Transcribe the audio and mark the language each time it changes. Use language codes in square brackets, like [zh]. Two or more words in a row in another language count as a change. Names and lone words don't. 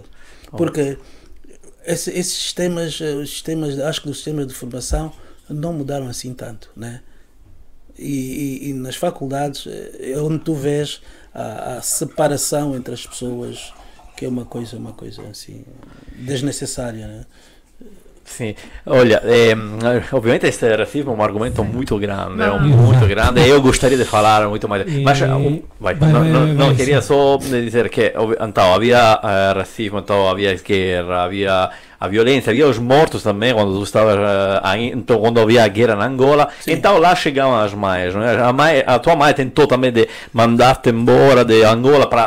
[pt] Porque esses sistemas, acho que os sistemas de formação não mudaram assim tanto, né? E nas faculdades é onde tu vês a separação entre as pessoas, que é uma coisa assim desnecessária, né? Sim, olha, [it] ovviamente [pt] este racismo [it] è un argomento molto grande, molto grande, e io gostaria di parlare molto mais. [pt] Mas, não, queria só dizer que então havia racismo, então havia guerra, havia a violência, havia os mortos também quando tu estavas então quando havia a guerra na Angola. Sim. Então lá chegavam as mães, não é? A tua mãe tentou também de mandar-te embora de Angola para